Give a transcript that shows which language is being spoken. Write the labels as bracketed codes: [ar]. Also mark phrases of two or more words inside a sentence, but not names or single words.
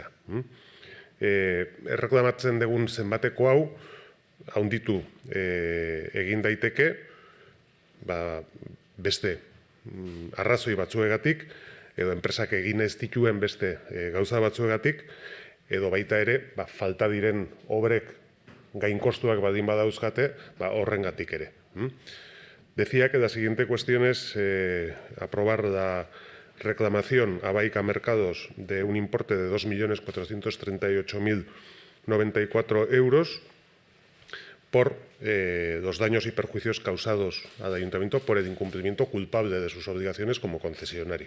[eu] Erreklamatzen dugun zenbateko hau, handitu egin daiteke, beste arrazoi batzuegatik, edo enpresak egin ez dituen beste gauza batzuegatik, edo baita ere, falta diren obrek gainkostuak badin badauzkate, horrengatik ere. [es] Decía que la siguiente cuestión es aprobar la reclamación a Baica Mercados de un importe de 2.438.094 euros por los daños y perjuicios causados al Ayuntamiento por el incumplimiento culpable de sus obligaciones como concesionario.